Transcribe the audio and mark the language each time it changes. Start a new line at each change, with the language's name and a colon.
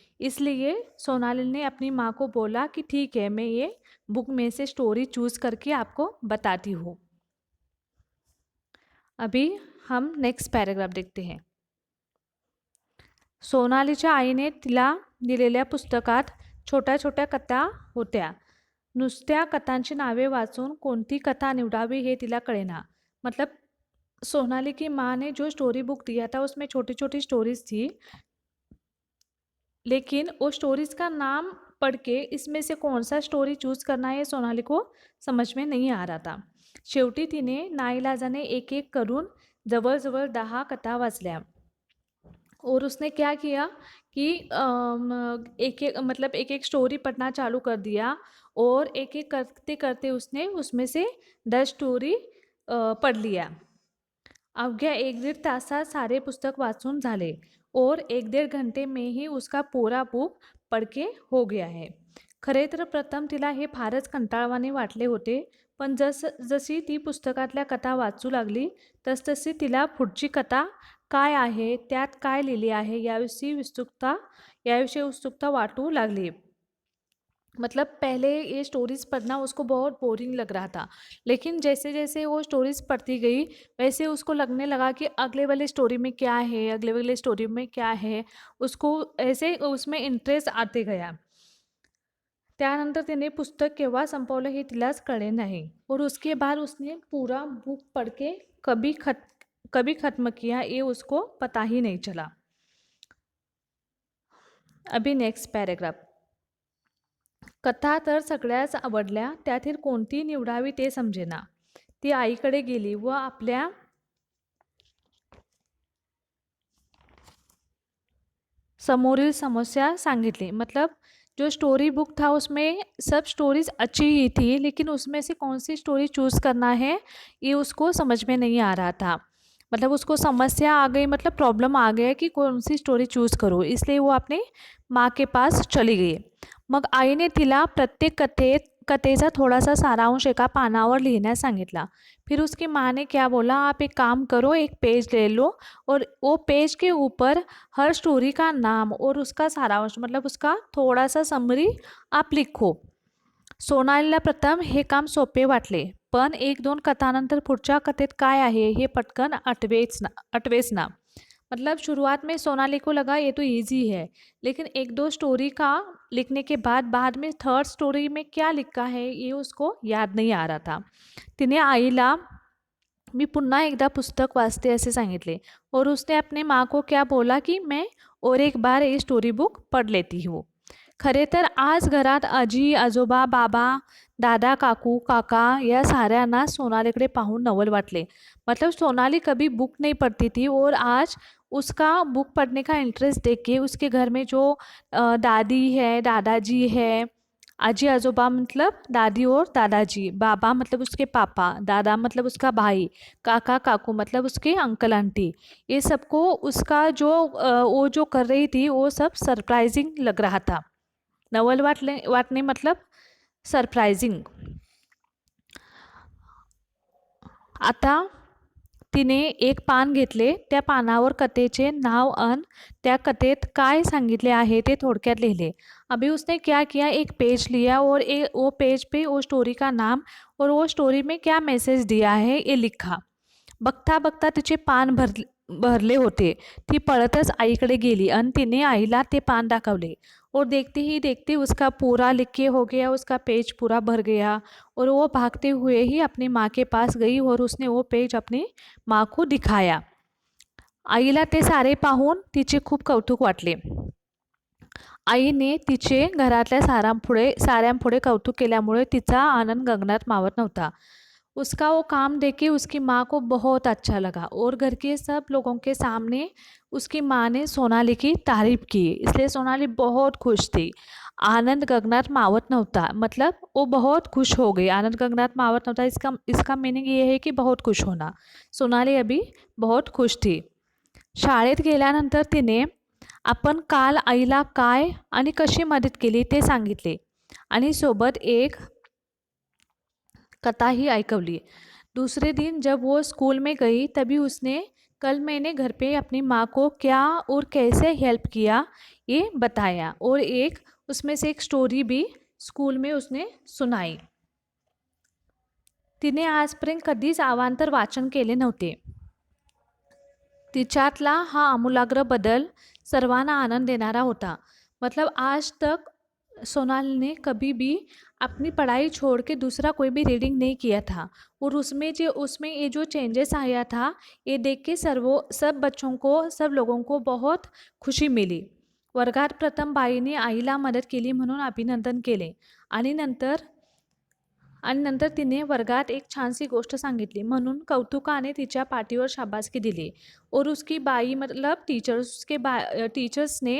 Hindi: इसलिए सोनाली ने अपनी माँ को बोला कि ठीक है, मैं ये बुक में से स्टोरी चूज़ करके आपको बताती हूँ. अभी हम नेक्स्ट पॅरेग्राफ देखते हैं.
Marathi: सोनालीच्या आईने तिला दिलेल्या पुस्तकात छोट्या छोट्या कथा होत्या. नुसत्या कथांची नावे वाचून कोणती कथा निवडावी हे तिला कळेना.
Hindi: मतलब सोनाली की माँ ने जो स्टोरी बुक दिया था उसमें छोटी छोटी स्टोरीज थी, लेकिन वो स्टोरीज का नाम पढ़ के इसमें से कौन सा स्टोरी चूज करना है सोनाली को समझ में नहीं आ रहा था.
Marathi: शेवटी तिने नाईलाजाने एक एक करून जवळजवळ 10 कथा वाचल्या
Hindi: और उसने क्या किया कि एक एक स्टोरी पढ़ना चालू कर दिया और एक एक करते करते उसने उसमें से 10 स्टोरी पढ़ लिया.
Marathi: अवघ्या 1-1.5 तासात सारे पुस्तक वाचून झाले
Hindi: और 1-1.5 घंटे में ही उसका पूरा बुक पढ़ के हो गया है.
Marathi: खरे तर प्रथम तिला हे फारच कंटाळवाणे वाटले होते, पण जशी ती पुस्तकातल्या कथा वाचू लागली तसतशी तिला पुढची कथा काय आहे, त्यात काय लिहिली आहे याविषयी उत्सुकता वाटू लागली.
Hindi: मतलब पहले ये स्टोरीज़ पढ़ना उसको बहुत बोरिंग लग रहा था, लेकिन जैसे जैसे वो स्टोरीज़ पढ़ती गई वैसे उसको लगने लगा कि अगले वाले स्टोरी में क्या है, अगले वाले स्टोरी में क्या है. उसको ऐसे उसमें इंटरेस्ट आते गया.
Marathi: त्यानंतर तिने पुस्तक केव्हा संपवलं हे तिलाच कळले नाही
Hindi: और उसके बाद उसने पूरा बुक पढ़ के कभी ख़त्म किया ये उसको पता ही नहीं चला. अभी नेक्स्ट पॅरेग्राफ.
Marathi: कथा तर सगळ्याच आवडल्या, त्यातील कोणती निवडावी ते समजेना. ती आईकडे गेली व आपल्या समोरील समस्या सांगितली.
Hindi: मतलब जो स्टोरी बुक था उसमें सब स्टोरीज अच्छी ही थी, लेकिन उसमें से कौन सी स्टोरी चूज़ करना है ये उसको समझ में नहीं आ रहा था. मतलब उसको समस्या आ गई, मतलब प्रॉब्लम आ गया कि कौन सी स्टोरी चूज़ करो, इसलिए वो अपने माँ के पास चली गई.
Marathi: मग आईने तिला प्रत्येक कथेचा थोडासा सारांश एका पानावर लिहिण्यास सांगितला.
Hindi: फिर उसकी माँ ने क्या बोला, आप एक काम करो, एक पेज ले लो और वो पेज के ऊपर हर स्टोरी का नाम और उसका सारांश मतलब उसका थोड़ा सा समरी आप लिखो.
Marathi: सोनालीला प्रथम हे काम सोपे वाटले, पण एक दोन कथानंतर पुढच्या कथेत काय आहे हे पटकन आठवेच ना.
Hindi: मतलब शुरुआत में सोनाली को लगा ये तो इजी है, लेकिन एक दो स्टोरी का लिखने के बाद में थर्ड स्टोरी में क्या लिखा है ये उसको याद नहीं आ रहा था.
Marathi: तिने आईला मी पुन्हा एकदा पुस्तक वाचते असे सांगितले
Hindi: और उसने अपने माँ को क्या बोला की मैं और एक बार ये स्टोरी बुक पढ़ लेती हूँ.
Marathi: खरे तर आज घरात आजी आजोबा बाबा दादा काकू काका या साऱ्यांना सोनालीकडे पाहून नवल वाटले.
Hindi: मतलब सोनाली कभी बुक नहीं पढ़ती थी और आज उसका बुक पढ़ने का इंटरेस्ट देख के उसके घर में जो दादी है दादाजी है, आजी आजोबा मतलब दादी और दादाजी, बाबा मतलब उसके पापा, दादा मतलब उसका भाई, काका काकू मतलब उसके अंकल आंटी, ये सबको उसका जो वो जो कर रही थी वो सब सरप्राइजिंग लग रहा था.
Marathi: नवल वाटणे
Hindi: मतलब सरप्राइजिंग.
Marathi: आता तिने एक पान घेतले, त्या पानावर कथेचे नाव अन त्या कथेत काय सांगितले आहे ते थोडक्यात लिहिले.
Hindi: अभी उसने क्या किया, एक पेज लिया और वो पेज पे वो स्टोरी का नाम और वो स्टोरी में क्या मैसेज दिया है ये लिखा.
Marathi: बघता बघता तिचे पान भरले होते. ती पळतच आईकडे गेली आणि तिने आईला ते पान दाखवले
Hindi: और देखते ही देखते उसका पूरा लिख के हो गया, उसका पेज पूरा भर गया और वो भागते हुए ही अपनी माँ के पास गई और उसने वो पेज अपनी माँ को दिखाया.
Marathi: आईला ते सारे पाहून तिचे खूप कौतुक वाटले. आईने तिचे घरातल्या साऱ्यांपुढे कौतुक केल्यामुळे तिचा आनंद गगनात मावत नव्हता.
Hindi: उसका वो काम देख के उसकी माँ को बहुत अच्छा लगा और घर के सब लोगों के सामने उसकी माँ ने सोनाली की तारीफ की, इसलिए सोनाली बहुत खुश थी.
Marathi: आनंद गगनात मावत नव्हता
Hindi: मतलब वो बहुत खुश हो गई.
Marathi: आनंद गगनात मावत नव्हता
Hindi: इसका मीनिंग ये है कि बहुत खुश होना. सोनाली अभी बहुत खुश थी.
Marathi: शाळेत गेल्यानंतर तिने आपण काल आईला काय आणि कशी मदत केली ते सांगितले आणि सोबत एक कथा ही ऐकवली.
Hindi: दूसरे दिन जब वो स्कूल में गई तभी उसने कल मैंने घर पे अपनी माँ को क्या और कैसे हेल्प किया ये बताया और एक उसमें से एक स्टोरी भी स्कूल में उसने सुनाई.
Marathi: तिने आजपर्यंत कधीच अवांतर वाचन केले नव्हते. तिच्यातला हा आमूलाग्र बदल सर्वांना आनंद देनारा होता.
Hindi: मतलब आज तक सोनाली ने कभी भी अपनी पढ़ाई छोड़ के दूसरा कोई भी रीडिंग नहीं किया था और उसमें ये जो चेंजेस आया था ये देख के सब बच्चों को सब लोगों को बहुत खुशी मिली.
Marathi: वर्गात प्रथम बाईने आईला मदत केली म्हणून अभिनंदन केले आणि नंतर तिने वर्गात एक छानसी गोष्ट सांगितली म्हणून कौतुकाने तिच्या पाठीवर शाबासकी दिली
Hindi: और उसकी बाई मतलब टीचर्स